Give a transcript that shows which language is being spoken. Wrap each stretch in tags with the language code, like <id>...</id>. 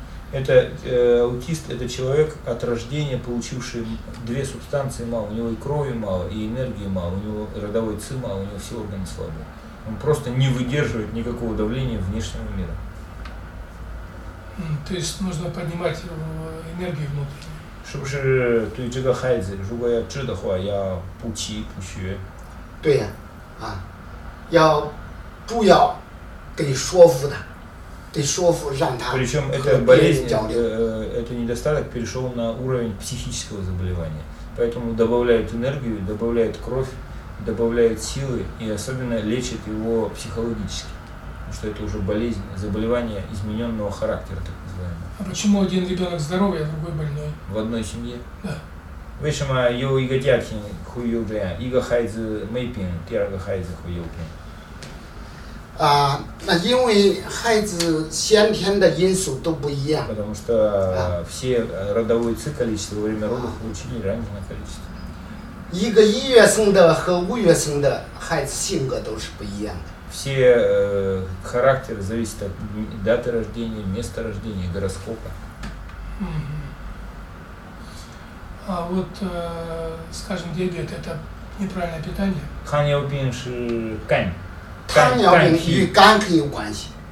<ru>Это аутист, это человек от рождения получивший две субстанции мало, у него и крови мало, и энергии мало, у него родовой ци мало, у него все органы слабы. Он просто не выдерживает никакого давления внешнего мира. То есть нужно поднимать энергию внутреннюю.</ru> <zh>是不是对这个孩子，如果要治的话，要补气补血？对呀。要主要得说服他，得说服让他和别人交流。</zh> <ru>Это недостаток перешел на уровень психического заболевания, поэтому добавляют энергию, добавляют кровь, добавляют силы и особенно лечат его психологически, потому что это уже болезнь, заболевание измененного характера, так называемое. А почему один ребенок здоровый, а другой больной? В одной семье. Да.</ru> <zh>为什么有一个家庭会有这样？一个孩子没病，第二个孩子会有病。那因为孩子先天的因素都不一样。</zh> <ru>потому что все родовые циклы во время родов получили разное количество。</ru> <zh>一个一月生的和五月生的孩子性格都是不一样的。</zh> <ru>Все характеры зависят от даты рождения, места рождения, гороскопа. А вот, скажем, диабет – это неправильное питание?</ru> <zh>糖尿病是肝。糖尿病与肝很有关系。</zh>